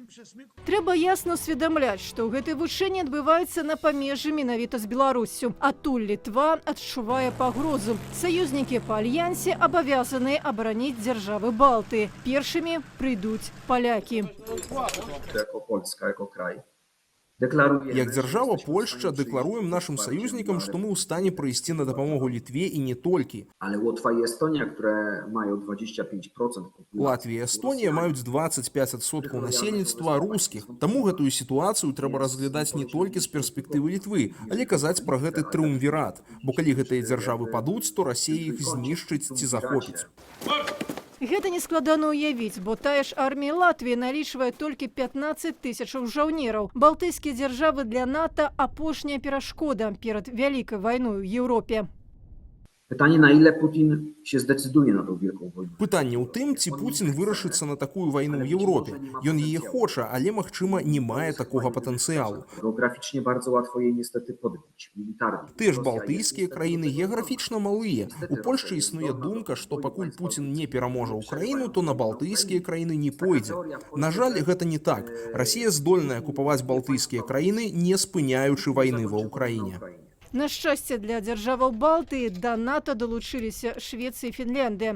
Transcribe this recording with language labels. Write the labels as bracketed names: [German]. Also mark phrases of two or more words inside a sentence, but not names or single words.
[Belarusian] Трэба ясна ўсведамляць, што гэтыя вучэнні адбываюцца на памежжы менавіта з Беларуссю. Адтуль Літва адчувае пагрозу. Саюзнікі па альянсе абавязаныя абараніць дзяржавы Балтыі. Першымі прыйдуць палякі. [Polish] Jako Polska, jako kraj. [Belarusian] Як дзяржава Польшча дэкларуем нашым саюзнікам, што мы ў стане прыйсці на дапамогу Літве і не толькі. [Polish] Ale Łotwa i Estonia, które mają 25% populacji. [Belarusian] Латвія і Эстонія маюць 25% насельніцтва рускіх. Таму гэтую сітуацыю трэба разглядаць не толькі з перспектывы Літвы, але казаць пра гэты трыумвірат. Бо калі гэтыя дзяржавы падуць, то Расія іх знішчыць ці захопіць. Гэта не складана ўявіць, бо тая ж армія Латвіі налічвае толькі 15 000 жаўнераў. Балтыйскія дзяржавы для НАТО – апошняя перашкода перад вялікай вайной у Еўропе. [Polish] Pytanie, na ile Putin się zdecyduje na tą wielką wojnę. [Belarusian] Пытанне ў тым, ці Пуцін вырашыцца на такую вайну ў Еўропе. Ён яе хоча, але, магчыма, не мае такога патэнцыялу. [Polish] Geograficznie bardzo łatwo jej niestety podbić, militarnie. [Belarusian] Тыя ж балтыйскія краіны геаграфічна малыя. У Польшчы існуе думка, што пакуль Пуцін не пераможа ўкраіну, то на балтыйскія краіны не пойдзе. На жаль, гэта не так. Расія здольная акупаваць балтыйскія краіны, не спыняючы вайны ва ўкраіне. На шчасце для дзяржаваў Балтыі да НАТО далучыліся Швецыя і Фінляндыя.